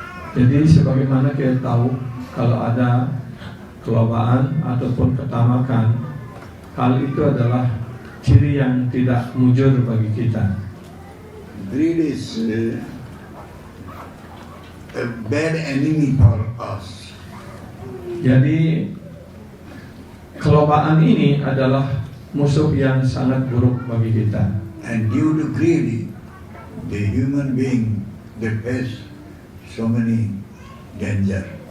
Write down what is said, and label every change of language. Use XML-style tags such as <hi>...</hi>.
<id>Jadi sebagaimana kita tahu, kalau ada kelobaan ataupun ketamakan, hal itu adalah ciri yang tidak mujur bagi kita.</id> <en>Greed is a bad enemy for us.</en> <id>Jadi kelobaan ini adalah musuh yang sangat buruk bagi kita.</id> <en>And due to greed, the human being, they face so many danger.</en>